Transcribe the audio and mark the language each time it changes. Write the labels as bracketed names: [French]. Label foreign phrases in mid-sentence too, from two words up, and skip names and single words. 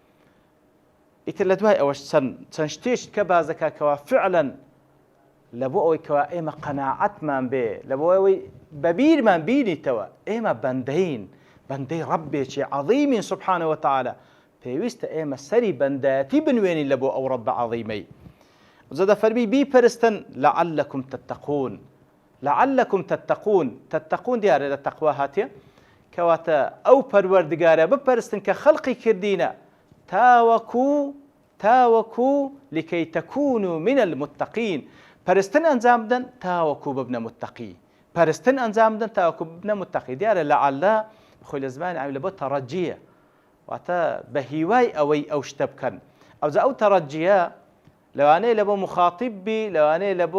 [Central Kurdish] ئیتر لە دوای ئەوەش چەند شتێک کە باز دەکات کەوا فعلا لە بۆ ئەوەی کەوا ئێمە قەناعەتمان بێ لە بۆ ئەوەی بەبیرمان بینیتەوە ئێمە بەندەین بەندەی ڕەبێکی عەظیمی [Arabic] سوبحانەهو وتەعالە [Central Kurdish] پێویستە ئێمە سەری بەندایەتی بنوێنین لە بۆ ئەو ڕەب عەظیمەی زەدە فەرمی بیپەرستن [Arabic] لعلكم تتقون لعلكم تتقون [Central Kurdish] دیارە لە تەقوا هاتێ کەواتە ئەو پەروەردگارە بپەرستن کە خەڵقی کردینە تاوەکو [Arabic] لكي تكونوا من المتقين [Central Kurdish] پەرستن ئەنجام بدەن تاوەکو ببنە متقی پەرستن ئەنجام بدەن تاوەکو ببنە متقی دیارە لەعەلە خۆی لە زمانی عەربی لە بۆ تەڕەجیە واتە بە هیوای ئەوەی ئەو شتە بکەن ئەوجا ئەو تەڕەجیە لەوانەیە لە بۆ مخاطب بی لەوانەیە لە